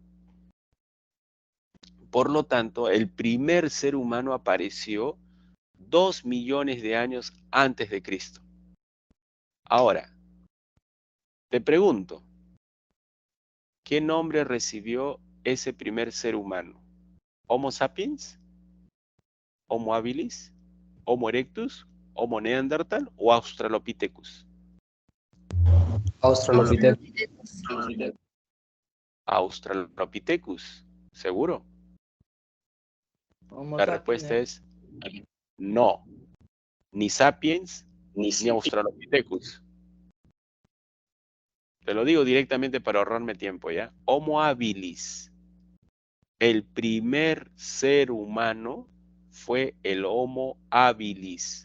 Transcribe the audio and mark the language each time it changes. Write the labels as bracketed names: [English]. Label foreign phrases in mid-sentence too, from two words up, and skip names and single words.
[Spanish] Por lo tanto, el primer ser humano apareció 2 millones de años antes de Cristo. Ahora, te pregunto, ¿qué nombre recibió ese primer ser humano? ¿Homo sapiens? ¿Homo habilis? ¿Homo erectus? ¿Homo neandertal o Australopithecus? Australopithecus. Australopithecus, ¿seguro? Homo La sapiens, respuesta es no, ni sapiens ni Australopithecus. Te lo digo directamente para ahorrarme tiempo, ¿ya? Homo habilis. El primer ser humano fue el Homo habilis.